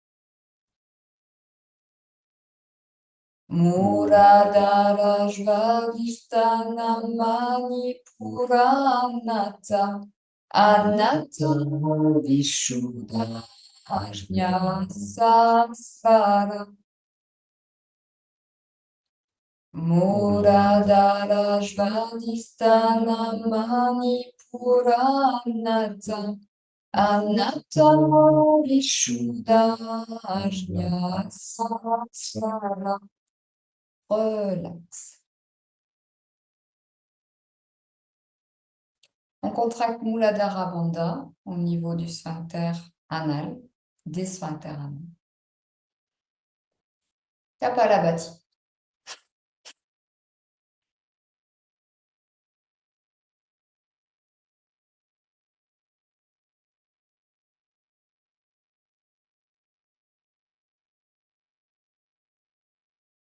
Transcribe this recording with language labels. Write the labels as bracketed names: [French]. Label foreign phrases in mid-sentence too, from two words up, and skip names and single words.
[Sanskrit] Muladhara Svadhisthana Manipura Anatta Anatta Vishuddha Ajna Sahasrara. Muladhara Svadhisthana Manipura Anatta Anatta Vishuddha Ajna Sahasrara. [French] Relax. On contracte [Sanskrit] Muladhara Bandha [French] au niveau du sphincter anal, des sphincters anal. Kapalabhati. Inspire